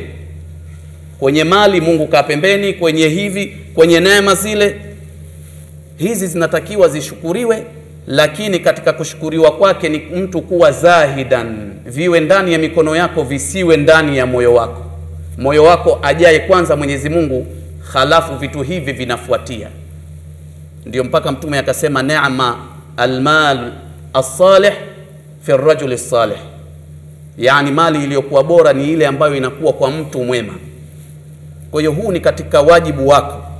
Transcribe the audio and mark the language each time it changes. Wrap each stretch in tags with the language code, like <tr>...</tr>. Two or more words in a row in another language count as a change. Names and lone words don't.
<sw>Kwenye mali Mungu kaa pembeni, kwenye hivi, kwenye neema zile, hizi zinatakiwa zishukuriwe, lakini katika kushukuriwa kwake ni mtu kuwa zahidan, viwe ndani ya mikono yako, visiwe ndani ya moyo wako. Moyo wako ajaye kwanza Mwenyezi Mungu, halafu vitu hivi vinafuatia. Ndio mpaka Mtume akasema neema</sw> <ar>المال الصالح في الرجل الصالح,</ar> <sw>yani mali iliyokuwa bora ni ile ambayo inakuwa kwa mtu mwema. Kwa hiyo huu ni katika wajibu wako.</sw>